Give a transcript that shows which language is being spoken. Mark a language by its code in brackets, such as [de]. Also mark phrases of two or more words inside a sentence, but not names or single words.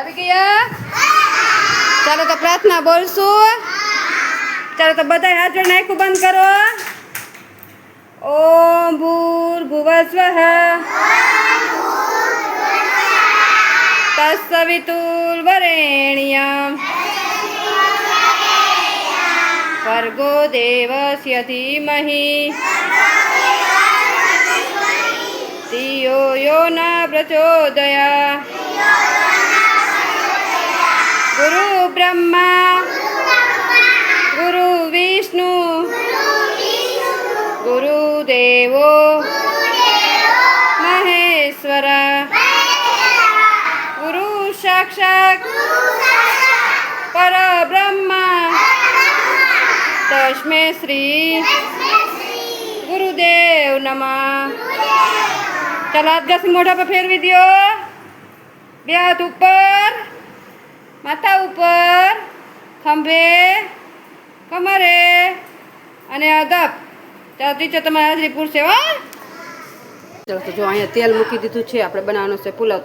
[gu] આવી ગયા? ચાલો તો પ્રાર્થના બોલશું। ચાલો તો બધાય હાથ જોડીને આંખો બંધ કરો। [sa] ओम भूर्भुवस्वः तत्सवितुर्वरेण्यं भर्गो देवस्य धीमहि धियो यो न प्रचोदयात्। गुरु ब्रह्मा गुरु विष्णु गुरुदेवो महेश्वर गुरु साक्षात् परब्रह्मा तस्मै श्री गुरुदेव नमः। [gu] ચાલો હાથ ઘસી મોઢા પર ફેરવી દો। બે હાથ ઉપર, માથા ઉપર, ખંભે, કમરે અને અદબ। ચાલો ટીચર તમારી હાજરી પૂરશે હો। ચાલો તો જો અહીંયા તેલ મૂકી દીધું છે, આપણે બનાવવાનો છે પુલાવ।